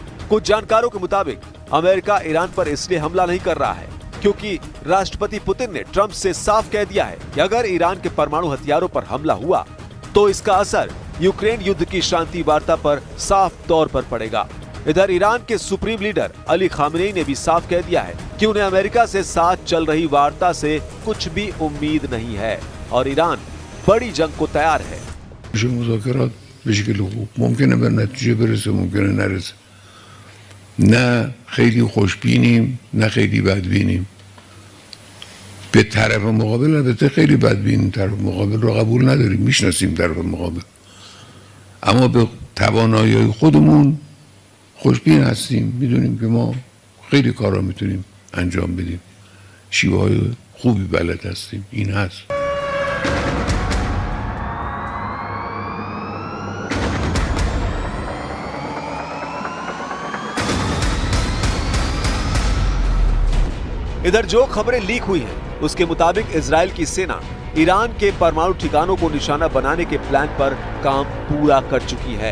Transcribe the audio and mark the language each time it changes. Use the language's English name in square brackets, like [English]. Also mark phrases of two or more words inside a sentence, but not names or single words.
[Hindi] कुछ जानकारों के मुताबिक अमेरिका ईरान पर इसलिए हमला नहीं कर रहा है क्योंकि राष्ट्रपति पुतिन ने ट्रंप से साफ कह दिया है कि अगर ईरान के परमाणु हथियारों पर हमला हुआ तो इसका असर यूक्रेन युद्ध की शांति वार्ता पर साफ तौर पर पड़ेगा। इधर ईरान के [English] Supreme Leader [Hindi] अली खामेनी ने भी साफ कह दिया है कि उन्हें अमेरिका से साथ चल रही वार्ता से कुछ भी उम्मीद नहीं है और ईरान बड़ी जंग को तैयार है। [Persian] مذاکرات به شکل خوب ممکنه به نتیجه برسه، ممکنه نرسه. نه خیلی خوشبینیم نه خیلی بدبینیم. به طرف مقابل البته خیلی بدبینیم، طرف مقابل رو قبول نداریم، میشناسیم طرف مقابل، اما به توانایی خودمون خوشبین هستیم، میدونیم که ما خیلی کارا میتونیم انجام بدیم، شیوه های خوبی بلد هستیم. این هست. [Hindi] इधर जो खबरें लीक हुई हैं, उसके मुताबिक इजराइल की सेना ईरान के परमाणु ठिकानों को निशाना बनाने के प्लान पर काम पूरा कर चुकी है।